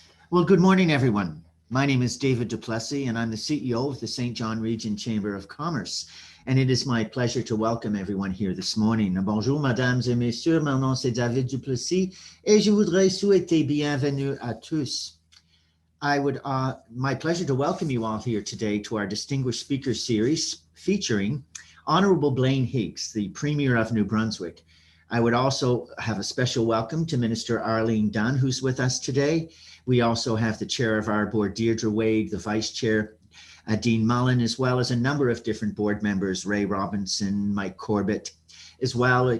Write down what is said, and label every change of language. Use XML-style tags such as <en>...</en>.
<en>Well, good morning, everyone. My name is David Duplessis, and I'm the CEO of the St. John Region Chamber of Commerce. And it is my pleasure to welcome everyone here this morning.</en> <fr>Bonjour, mesdames et messieurs. Mon nom c'est David Duplessis, et je voudrais souhaiter bienvenue à tous.</fr> <en>My pleasure to welcome you all here today to our Distinguished Speaker Series featuring Honourable Blaine Higgs, the Premier of New Brunswick. I would also have a special welcome to Minister Arlene Dunn, who's with us today. We also have the Chair of our board, Deirdre Wade, the Vice Chair, Dean Mullen, as well as a number of different board members, Ray Robinson, Mike Corbett, as well.</en>